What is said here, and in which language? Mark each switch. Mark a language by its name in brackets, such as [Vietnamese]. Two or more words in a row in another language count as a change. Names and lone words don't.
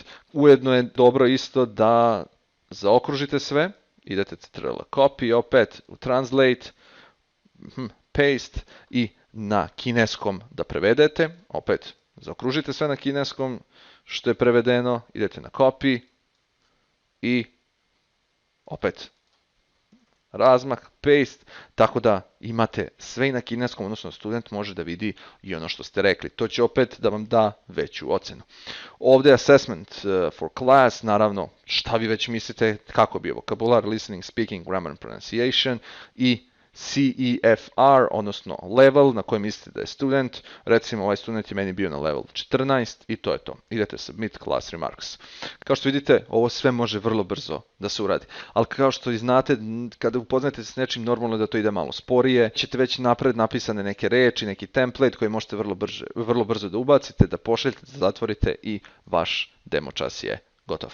[Serbian] Ujedno je dobro isto da zaokružite sve, idete [English] ctrl copy, [Serbian] opet u translate, paste i na kineskom da prevedete, opet zaokružite sve na kineskom što je prevedeno, idete na copy i opet razmak, paste, tako da imate sve i na kineskom, odnosno student može da vidi i ono što ste rekli. To će opet da vam da veću ocenu. Ovdje [English] assessment for class, [Serbian] naravno šta vi već mislite, kako bi je vokabular, [English] listening, speaking, grammar and pronunciation [Serbian] i CEFR, odnosno level na kojem mislite da je student. Recimo ovaj student je meni bio na level 14 i to je to. Idete [English] submit class remarks. [Serbian] Kao što vidite, ovo sve može vrlo brzo da se uradi. Ali kao što i znate, kada upoznate se s nečim, normalno je da to ide malo sporije. Ćete već napred napisane neke reči, neki template koji možete vrlo brzo da ubacite, da pošaljete, da zatvorite i vaš demo čas je gotov.